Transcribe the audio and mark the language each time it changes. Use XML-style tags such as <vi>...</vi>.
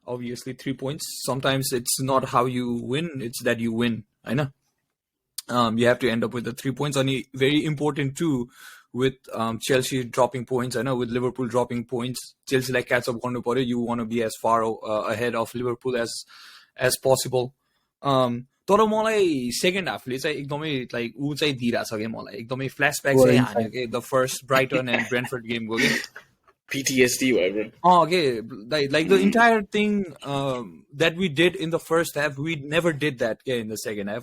<en>Obviously, 3 points. Sometimes it's not how you win; it's that you win, I know. You have to end up with the 3 points. And very important too, with Chelsea dropping points, I know, with Liverpool dropping points. Chelsea like catch up on the you want to be as far ahead of Liverpool as possible.</en> <ne>तर मलाई second हाफले चाहिँ एकदमै like ऊ चाहिँ दिइरहेछ क्या मलाई एकदमै फ्ल्यासब्याक चाहिँ हान्यो कि</ne> <en>the first Brighton and Brentford गेमको</en> <ne>कि</ne> <en>PTSD whatever. Okay, like the entire thing that we did in the first half, we never did that in the second half.</en>